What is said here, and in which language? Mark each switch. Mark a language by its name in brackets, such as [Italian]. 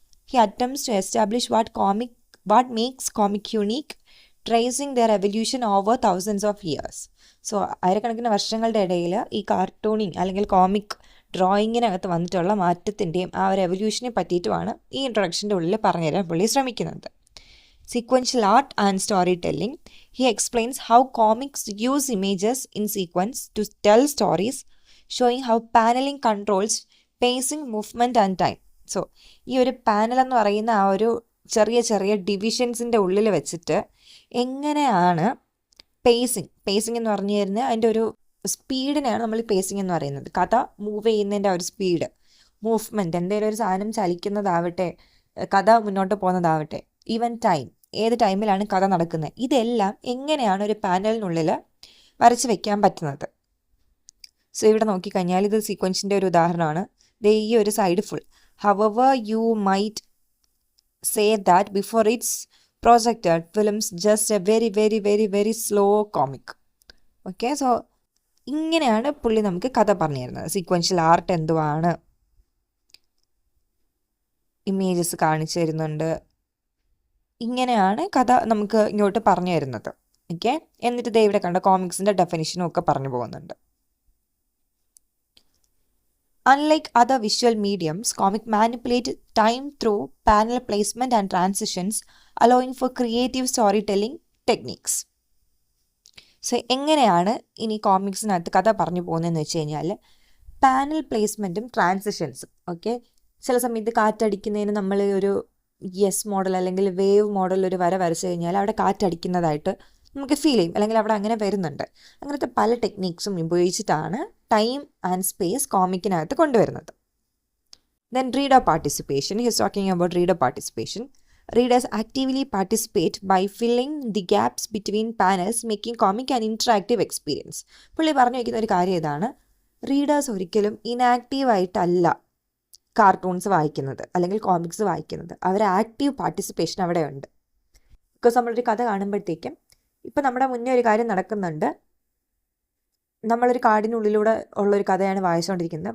[English] He attempts to establish what makes comic unique, tracing their evolution over thousands of years. [Malayalam] So ആയിരക്കണക്കിന് വർഷങ്ങളുടെ ഇടയിൽ ഈ കാർട്ടൂണിങ് അല്ലെങ്കിൽ comic ഡ്രോയിങ്ങിനകത്ത് വന്നിട്ടുള്ള മാറ്റത്തിൻ്റെയും ആ ഒരു എവല്യൂഷനെ പറ്റിയിട്ടുമാണ് ഈ ഇൻട്രൊഡക്ഷൻ്റെ ഉള്ളിൽ പറഞ്ഞുതരാൻ പുള്ളി ശ്രമിക്കുന്നത്. [English] Sequential art and storytelling. He explains how comics use images in sequence to tell stories, showing how paneling controls pacing, movement and time. [Malayalam] So, ഈ ഒരു പാനൽ എന്ന് പറയുന്ന ആ ഒരു ചെറിയ ഡിവിഷൻസിൻ്റെ ഉള്ളിൽ വെച്ചിട്ട് എങ്ങനെയാണ് പേസിങ് എന്ന് പറഞ്ഞു കഴിഞ്ഞാൽ അതിൻ്റെ ഒരു സ്പീഡിനെയാണ് നമ്മൾ പേസിങ് എന്ന് പറയുന്നത്. കഥ മൂവ് ചെയ്യുന്നതിൻ്റെ ഒരു സ്പീഡ്, മൂവ്മെൻറ്റ്, എന്തെങ്കിലും ഒരു സാധനം ചലിക്കുന്നതാവട്ടെ, കഥ മുന്നോട്ട് പോകുന്നതാവട്ടെ, ഈവൻ ടൈം, ഏത് ടൈമിലാണ് കഥ നടക്കുന്നത്, ഇതെല്ലാം എങ്ങനെയാണ് ഒരു പാനലിനുള്ളിൽ വരച്ച് വെക്കാൻ പറ്റുന്നത്. സോ ഇവിടെ നോക്കിക്കഴിഞ്ഞാൽ ഇത് സീക്വൻസിൻ്റെ ഒരു ഉദാഹരണമാണ്. ഈ ഒരു side full, [English] Hour you might say that before it's projected films just a very very very very slow comic. [Malayalam] Okay, so ഇങ്ങനെയാണ് പുള്ളി നമുക്ക് കഥ പറഞ്ഞു തരുന്നത്. സീക്വൻഷ്യൽ ആർട്ട് എന്തുവാണ്, ഇമേജസ് കാണിച്ചു തരുന്നുണ്ട്, ഇങ്ങനെയാണ് കഥ നമുക്ക് ഇങ്ങോട്ട് പറഞ്ഞു തരുന്നത്. ഓക്കെ, എന്നിട്ട് ദേ ഇവിടെ കണ്ട കോമിക്സിൻ്റെ ഡെഫിനിഷനും ഒക്കെ പറഞ്ഞു പോകുന്നുണ്ട്. [English] Unlike other visual mediums, comic manipulate time through panel placement and transitions, allowing for creative storytelling techniques. [Malayalam] So എങ്ങനെയാണ് ഇനി കോമിക്സിനകത്ത് കഥ പറഞ്ഞു പോകുന്നതെന്ന് വെച്ച് കഴിഞ്ഞാൽ, പാനൽ പ്ലേസ്മെൻറ്റും ട്രാൻസിഷൻസും. ഓക്കെ, ചില സമയത്ത് കാറ്റടിക്കുന്നതിന് നമ്മൾ ഒരു യെസ് മോഡൽ അല്ലെങ്കിൽ വേവ് മോഡൽ ഒരു വര വരച്ചു കഴിഞ്ഞാൽ അവിടെ കാറ്റടിക്കുന്നതായിട്ട് നമുക്ക് ഫീൽ ചെയ്യും, അല്ലെങ്കിൽ അവിടെ അങ്ങനെ വരുന്നുണ്ട്. അങ്ങനത്തെ പല ടെക്നീക്സും ഉപയോഗിച്ചിട്ടാണ് ടൈം ആൻഡ് സ്പേസ് കോമിക്കിനകത്ത് കൊണ്ടുവരുന്നത്. [English] Then reader participation. He is talking about reader participation. Readers actively participate by filling the gaps between panels, making comic an interactive experience. [Malayalam] പുള്ളി പറഞ്ഞു വയ്ക്കുന്ന ഒരു കാര്യം ഇതാണ്, റീഡേഴ്സ് ഒരിക്കലും ഇനാക്റ്റീവായിട്ടല്ല കാർട്ടൂൺസ് വായിക്കുന്നത് അല്ലെങ്കിൽ കോമിക്സ് വായിക്കുന്നത്. അവർ ആക്റ്റീവ് പാർട്ടിസിപ്പേഷൻ അവിടെ ഉണ്ട്. ബിക്കോസ് നമ്മളൊരു കഥ കാണുമ്പോഴത്തേക്കും ഇപ്പം നമ്മുടെ മുന്നേ ഒരു കാര്യം നടക്കുന്നുണ്ട്, നമ്മളൊരു കാടിനുള്ളിലൂടെ ഉള്ളൊരു കഥയാണ് വായിച്ചുകൊണ്ടിരിക്കുന്നത്.